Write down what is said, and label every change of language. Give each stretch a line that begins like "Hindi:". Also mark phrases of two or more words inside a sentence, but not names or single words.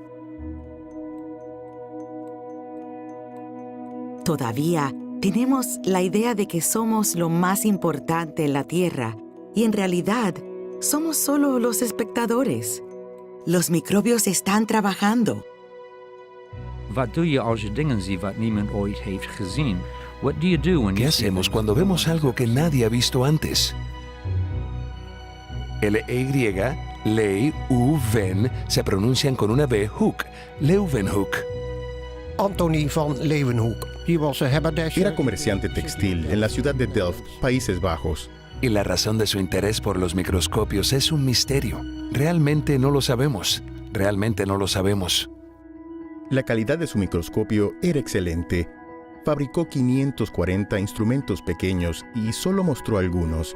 Spanish: Todavía tenemos la idea de que somos lo más importante en la Tierra y en realidad somos solo los espectadores. Los microbios están trabajando.
Dutch: Wat doe je als je dingen ziet wat niemand ooit heeft gezien?
English: What do you do when
Spanish: ¿Qué
English: you see
Spanish: hacemos
English: things
Spanish: cuando
English: that no
Spanish: vemos
English: one
Spanish: algo
English: has
Spanish: que
English: seen?
Spanish: nadie ha visto antes? L-E-Y, Ley, U-Ven, se pronuncian con una B, Hoek, Leuwenhoek.
Dutch: Antonie van Leeuwenhoek. Die was een haberdasher.
Spanish: Era comerciante textil en la ciudad de Delft, Países Bajos. Y la razón de su interés por los microscopios es un misterio. Realmente no lo sabemos. Realmente no lo sabemos. La calidad de su microscopio era excelente. Fabricó 540 instrumentos pequeños y solo mostró algunos.